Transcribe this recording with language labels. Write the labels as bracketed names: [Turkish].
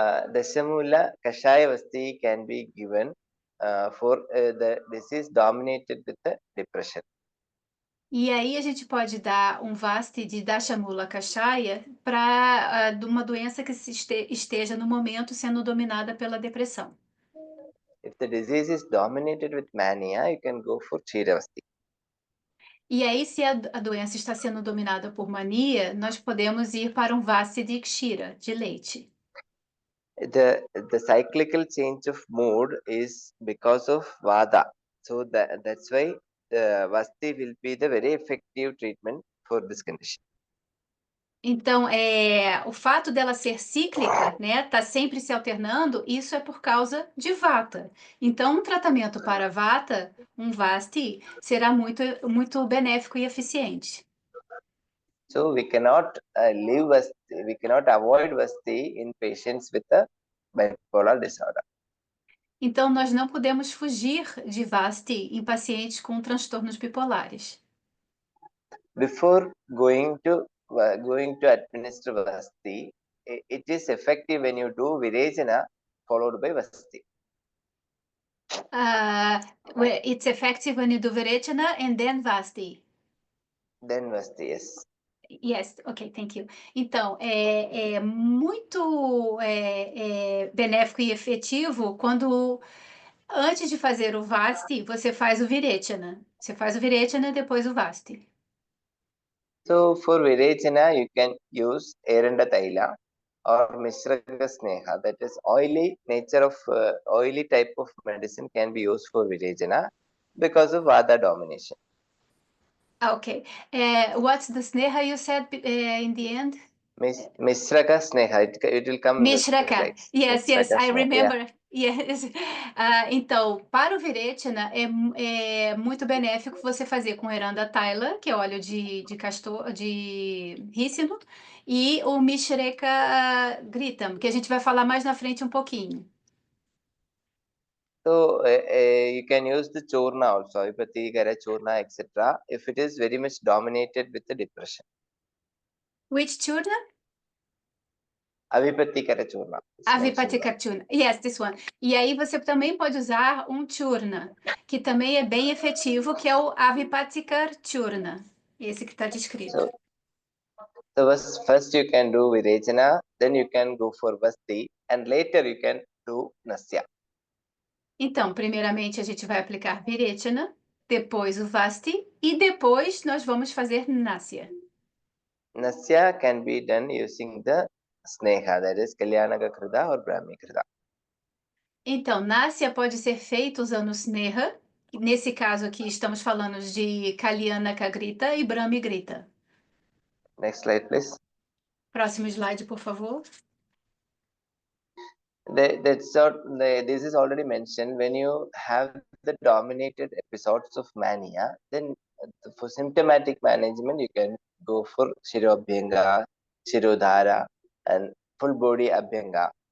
[English] Dashamula Kashaya Vasti can be given for the disease dominated with the depression. [Portuguese] E aí a gente pode dar um Vasti de Dashamula Kashaya para uma doença que esteja no momento sendo dominada pela depressão. [English] If the disease is dominated with mania, you can go for Chiravasti. [Portuguese] E aí, se a doença está sendo dominada por mania, nós podemos ir para um Vasti de Kshira, de leite. [English] The cyclical change of mood is because of Vada. So that's why the Vasti will be the very effective treatment for this condition. [Portuguese] Então, o fato dela ser cíclica, né, tá sempre se alternando, isso é por causa de Vata. Então, um tratamento para Vata, um Vasti, será muito, muito benéfico e eficiente. [English] So we cannot leave Vasti, we cannot avoid Vasti in patients with a bipolar disorder. [Portuguese] Então, nós não podemos fugir de Vasti em pacientes com transtornos bipolares. [English] Before going to administer Vasti, it is effective when you do Virechana followed by Vasti. It's effective when you do Virechana and then Vasti. Then Vasti, yes. Yes, ok, thank you. [Portuguese] Então, é muito benéfico e efetivo quando, antes de fazer o Vasti, você faz o Virechana. Você faz o Virechana e depois o Vasti. [English] So for Virechana, you can use Eranda Taila. or Mishraka Sneha, that is oily oily type of medicine can be used for Virejana because of Vata domination. Okay. What's the sneha you said in the end? Mishraka Sneha, it will come in the Mishraka. slides. Yes, Mishraka I Sneha, remember. Yes. [Portuguese] Então, para o Viretina, é muito benéfico você fazer com Eranda Thaila, que é óleo de castor, de rícino, e o Mishreka Gritam, que a gente vai falar mais na frente um pouquinho. [English] So you can use the Churna also, Avipati, Gara, Churna, etc. if it is very much dominated with the depression. Which churna? Avipati Kara Churna. is mentioned. Avipatika churna. Yes, this one. [Portuguese] E aí você também pode usar um churna, que também é bem efetivo, que é o Avipatika churna. Esse que está descrito. [English] So first you can do Virejana, then you can go for Vasti, and later you can do Nasya. [Portuguese] Então, primeiramente a gente vai aplicar Viretina, depois o Vasti e depois nós vamos fazer Nasya. [English] Nasya can be done using the Sneha, that is Kalyanaga Krida or Brahmi Krida. [Portuguese] Então, Nasya pode ser feito usando Sneha. Nesse caso aqui estamos falando de Kalyana Kagrita e Brahmi Grita. [English] Next slide, please. [Portuguese] Próximo slide, por favor. [English] This is already mentioned. When you have the dominated episodes of mania, then for symptomatic management, you can go for Shirobhyanga, Shirodhara, and full body Abhyanga.